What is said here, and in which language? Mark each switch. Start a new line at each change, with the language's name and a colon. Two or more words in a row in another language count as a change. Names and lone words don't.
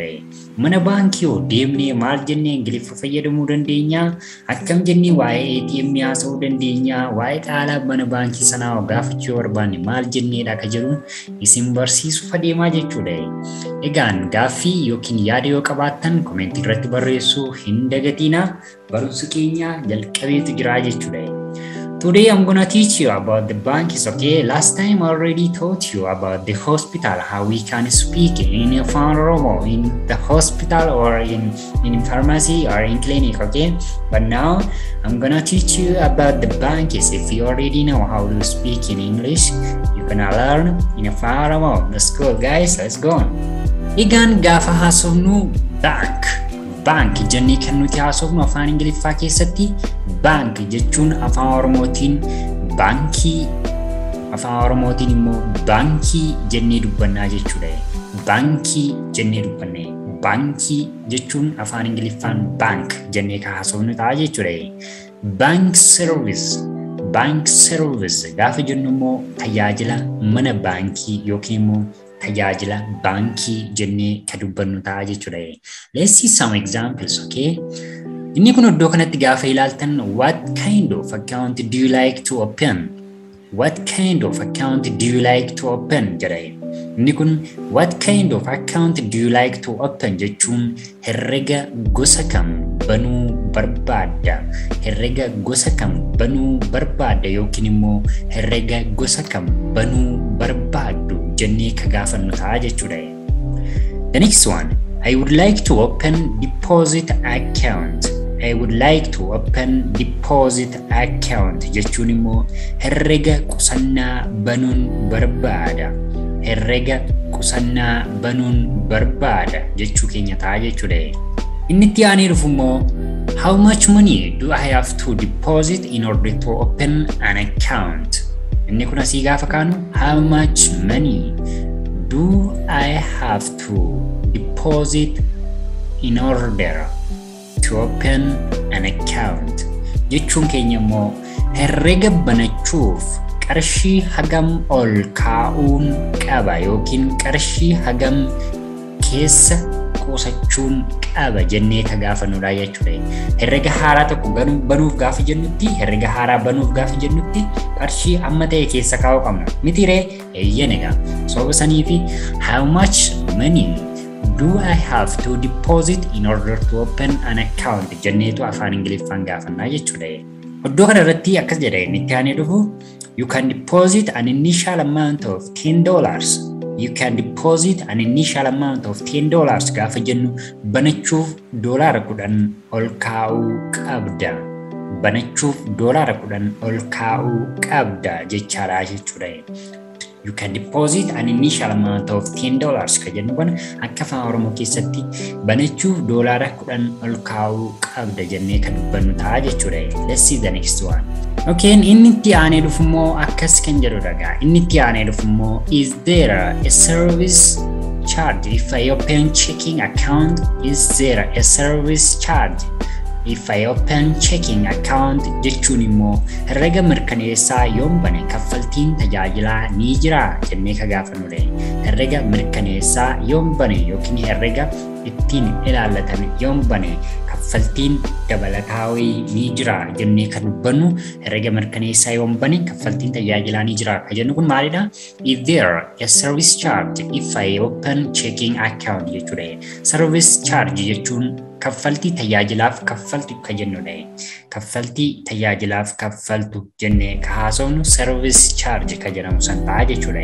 Oromo: Mana baankii yoo deemnee maal jennee ingiliffa fayyadamuu dandeenya, akkam jennee waa'ee ATM haasa'uu dandeenya, waa'ee xaalaa mana baankii sanaa gaafachuu barbaanne maal jenneedha ka jedhu isin barsiisuuf adeemaa jechuudha. Egaan gaaffii yookiin yaada yoo qabaattan komentii irratti barreessuu hin dagatinaa. Barumsi keenya jalqabeetu jira jechuudha.
English: Today I'm gonna teach you about the banks, okay? Last time I already taught you about the hospital, how we can speak in Afaan Oromo in the hospital or in pharmacy or in clinic, okay? But now I'm gonna teach you about the banks. If you already know how to speak in English, you're gonna learn in Afaan Oromo. Let's go guys, let's go.
Oromo: Egaan gaafa haasofnu bank jennee kan nuti haasofnu afaan ingiliffaa keessatti bank jechuun afaan oromootiin baankii, afaan oromootiin immoo baankii jennee dubbannaa jechuudha. Baankii jennee dubbanne. Baankii jechuun afaan ingiliffaan bank jennee kan haasofnu ta'a jechuudha.
English: Bank service
Oromo: gaafa jennu immoo tajaajila mana baankii yookiin immoo tajaajila baankii jennee ka dubbannu ta'a jechuudha.
English: Let's see some examples, okay?
Oromo: Inni kun iddoo kanatti gaafa ilaaltan
English: what kind of account do you like to open?
Oromo: What kind of account do you like to open jedha. Inni kun
English: what kind of account do you like to open
Oromo: jechuun herrega gosa kam banuu barbaadda. Herrega gosa kam banuu barbaadda yookiin immoo herrega gosa kam banuu barbaaddu jennee ka gaafannu ta'a jechuudha.
English: The next one, I would like to open deposit account. I would like to open deposit account
Oromo: jechuun immoo herrega qusannaa banuun barbaada. Herrega qusannaa banuun barbaada jechuu keenya ta'a jechuudha. Inni itti aanee dhufu immoo
English: how much money do I have to deposit in order to open an account?
Oromo: Inni kun asii gaafa kaanu
English: how much money do I have to deposit in order to open an account
Oromo: jechuun keenya immoo herrega banachuuf qarshii hagam ol kaa'uun qaba yookiin qarshii hagam keessa qusachuun qaba jennee ka gaafannudha jechuudha. Herrega haaraa tokko banuuf gaafa jennutti, herrega haaraa banuuf gaafa jennutti qarshii amma ta'e keessa kaa'uu qabna. Mitiree eeyyan egaa. Sababa saniifi
English: how much money do I have to deposit in order to open an account
Oromo: jenneetu afaan ingiliffaan gaafannaa jechuudha. Iddoo kana irratti akkas jedha inni itti aanee dhufu
English: you can deposit an initial amount of $10. You can deposit an initial amount of $10
Oromo: gaafa jennu banachuuf $10 ol kaa'uu qabda. Banachuuf $10 ol kaa'uu qabda jechaadha jechuudha.
English: You can deposit an initial amount of $10
Oromo: ka jennu kana akka afaan Oromoo keessatti banachuuf $10 ol kaa'uu qabda jennee kan dubbannu ta'a jechuudha.
English: Let's see the next one.
Oromo: Okay, inni itti aanee dhufu immoo akkas kan jedhudha gaa. Inni itti aanee dhufu immoo
English: is there a service charge if I open checking account? Is there a service charge if I open checking account
Oromo: jechuun immoo herrega mirkaneessaa yoon bane kaffaltiin tajaajilaa ni jira jennee ka gaafannudha. Herrega mirkaneessaa yoon bane yookiin herrega ittiin ilaallatan yoon bane kaffaltiin dabalataawii ni jira jennee kan dubbannu. Herrega mirkaneessaa yoon bane kaffaltiin tajaajilaa ni jira ka jennu kun maalidha?
English: Is there a service charge if I open checking account jechuudha.
Oromo: Service charge jechuun kaffaltii tajaajilaaf kaffaltu ka jennudha. Kaffaltii tajaajilaaf kaffaltu jennee ka haasofnu
English: service charge
Oromo: ka jedhamu san ta'a jechuudha.